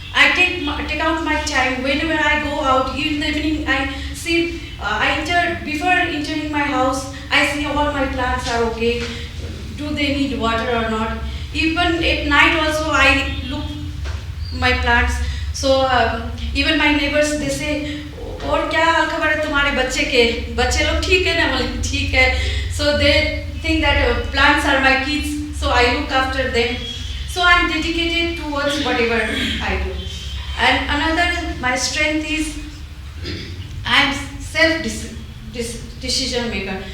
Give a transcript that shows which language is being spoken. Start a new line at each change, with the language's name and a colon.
English: I take out my time whenever I go out. In the evening, I see. Before entering my house, I see all my plants are okay. Do they need water or not? Even at night also, I look my plants. So even my neighbors, they say,
Hindi: "और क्या हाल खबर है तुम्हारे बच्चे के? बच्चे लोग ठीक है ना?" बोले ठीक है.
English: So they think that plants are my kids. So I look after them. So I'm dedicated towards whatever I do. And another, my strength is I'm self-decision maker.